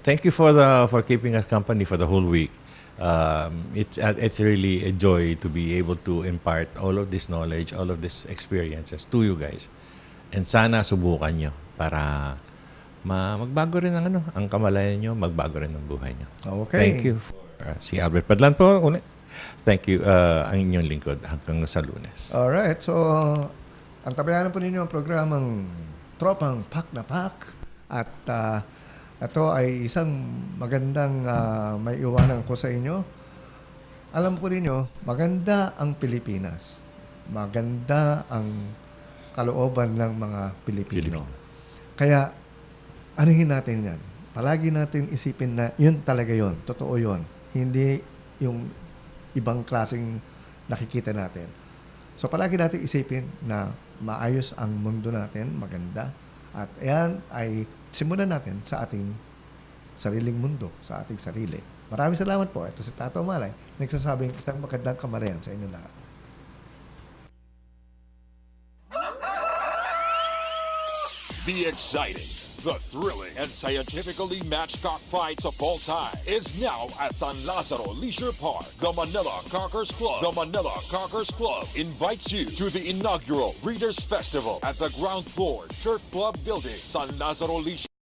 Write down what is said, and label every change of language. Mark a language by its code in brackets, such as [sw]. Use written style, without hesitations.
[en] Thank you for keeping us company for the whole week. It's really a joy to be able to impart all of this knowledge, all of these experiences to you guys. [tl] And sana subukan nyo para magbago rin ang kamalayan nyo, magbago rin ang buhay nyo. [en] Okay. Thank you. Si Albert Padlan po. Thank you. [tl] Ang inyong lingkod hanggang sa Lunes. [en] Alright. [tl] So, ang tabayanan po ninyo ang programang Tropang Pak na Pak. At Ito ay isang magandang may iwanan ko sa inyo. Alam ko ninyo, maganda ang Pilipinas. Maganda ang kalooban ng mga Pilipino. Kaya, anuhin natin yan. Palagi natin isipin na yun talaga yun. Totoo yun. Hindi yung ibang klaseng nakikita natin. So, palagi natin isipin na maayos ang mundo natin, maganda. At yan ay simulan natin sa ating sariling mundo, sa ating sarili. Maraming salamat po. Ito si Tato Malay, nagsasabing isang magandang kamarihan sa inyo lahat. [en] The exciting, the thrilling, and scientifically matched cockfights of all time is now at San Lazaro Leisure Park. The Manila Cockers Club. The Manila Cockers Club invites you to the inaugural Breeders' Festival at the ground floor Turf Club Building, San Lazaro Leisure.